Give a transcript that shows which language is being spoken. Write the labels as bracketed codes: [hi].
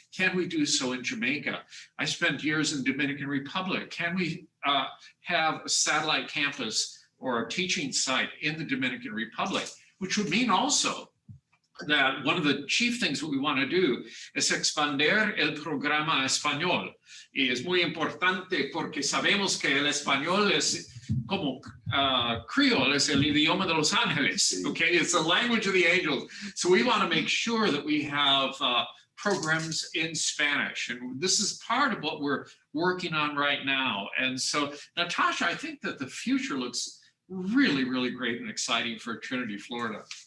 [en] Can we do so in Jamaica? I spent years in Dominican Republic. Can we have a satellite campus or a teaching site in the Dominican Republic? Which would mean also that one of the chief things that we want to do [es] es expander el programa español. Y es muy importante porque sabemos que el español es como Creole, es el idioma de Los Ángeles, okay? [en] It's the language of the angels. So we want to make sure that we have programs in Spanish. And this is part of what we're working on right now. And so, Natasha, I think that the future looks really, really great and exciting for Trinity Florida.